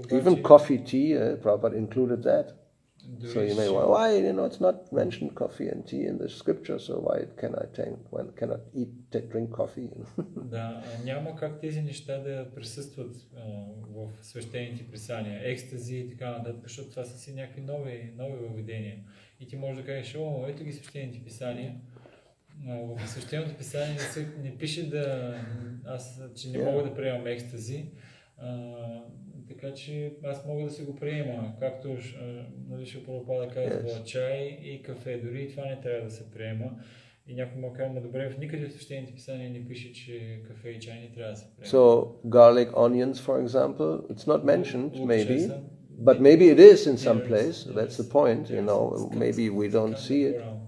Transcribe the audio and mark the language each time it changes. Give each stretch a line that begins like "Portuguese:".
English: Even coffee, tea, Prabhupada included that. So you may wonder, why, it's not mentioned coffee and tea in the scripture, so why cannot drink coffee?
Bulgarian: Да, няма как тези неща да присъстват в свещените писания, екстази и така нататък, защото това са си някакви нови въведения. И ти можеш да кажеш, ето ги свещените писания. В свещеното писание не пише че не мога да приемам екстази. Така че аз мога да си го приема, както Прабхупада казва, чай и кафе, дори това не трябва да се приема. И някой му казва, добре, в никъде в свещените писания не пише, че кафе и чай не трябва да се приема.
English: So, garlic, onions, for example, it's not mentioned, maybe, but maybe it is in some place, that's the point, maybe we don't see it.